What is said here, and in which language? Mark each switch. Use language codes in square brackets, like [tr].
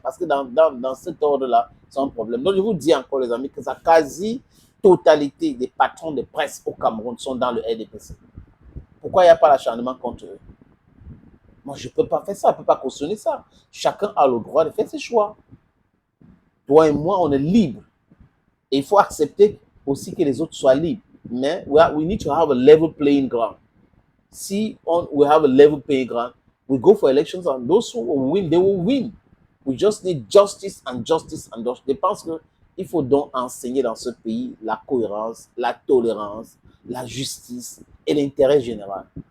[fr] Parce que dans cet ordre-là, c'est un problème. Donc, je vous dis encore, les amis, que la quasi-totalité des patrons de presse au Cameroun sont dans le RDPC. Pourquoi il n'y a pas l'acharnement contre eux? Moi, je ne peux pas faire ça, je ne peux pas cautionner ça. Chacun a le droit de faire ses choix. Toi et moi, on est libres. Et il faut accepter aussi que les autres soient libres. [en] Mais we need to have a level playing ground. Si we have a level playing ground, we go for elections and those who will win, they will win. We just need justice and justice and justice. [fr] Je pense qu'il faut donc enseigner dans ce pays la cohérence, la tolérance, la justice et l'intérêt général.